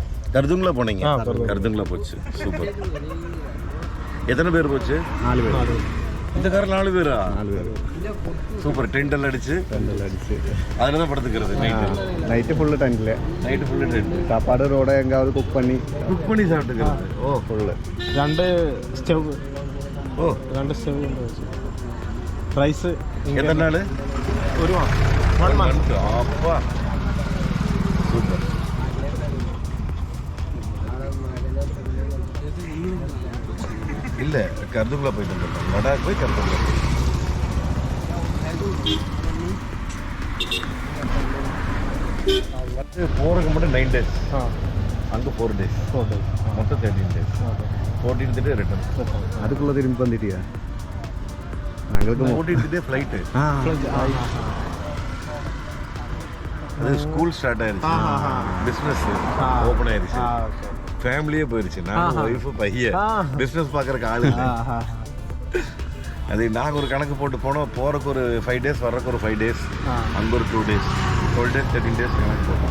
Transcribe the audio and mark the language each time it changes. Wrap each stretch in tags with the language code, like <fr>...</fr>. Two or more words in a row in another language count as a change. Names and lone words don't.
<ta>கருதுங்களா போனீங்க? கருதுங்களா போச்சு. சூப்பர். எத்தனை பேர் போச்சு? 4 பேர். இந்த காரில் 4 பேரா? 4 பேர். சூப்பர். டென்ட் எல்லாம் அடிச்சு அதில் தான் படுத்துக்கிறது.</ta> <en>night full</en> <ta>டென்ட்டில்.</ta> <en>night full tent.</en> <ta>சாப்பாடு ரோட எங்காவது குக் பண்ணி சாப்பிட்டுக்கிறது. ஓ</ta> <ml>ഫുള്ള്. 2 സ്റ്റവ്. ഓ 2 സ്റ്റവ് കൊണ്ട് വെച്ചു. പ്രൈസ് എത്ര നാള്? 1 മാസം.</ml> <ta>அப்பா சூப்பர். இல்ல கருதுக்குள்ள போயிட்டு வந்துட்டோம். லடாக் போய் கருதுக்குள்ள போறதுக்கு மட்டும் 9 days. அங்கே 4 days. மொத்தம் 13 days.</ta> <en>14th day return.</en> <ta>அதுக்குள்ள திரும்பி வந்துட்டியா? ഞങ്ങൾക്ക്</ta> <en>14th day flight.</en> <ta>அது</ta> <en>school start</en> <ta>ஆயிருச்சு,</ta> <en>business open</en> <ta>ஆயிருச்சு, ஃபேமிலியே போயிருச்சு. நாங்கள் ஒய்ஃபு பையன் பிஸ்னஸ் பார்க்குறக்கு ஆள் இல்லை. அது நாங்கள் ஒரு கணக்கு போட்டு போனோம். போகிறக்கு ஒரு 5 days, வர்றதுக்கு ஒரு 5 days, அங்கே ஒரு 2 days, 12 days 13 days கணக்கு போட்டோம்.</ta>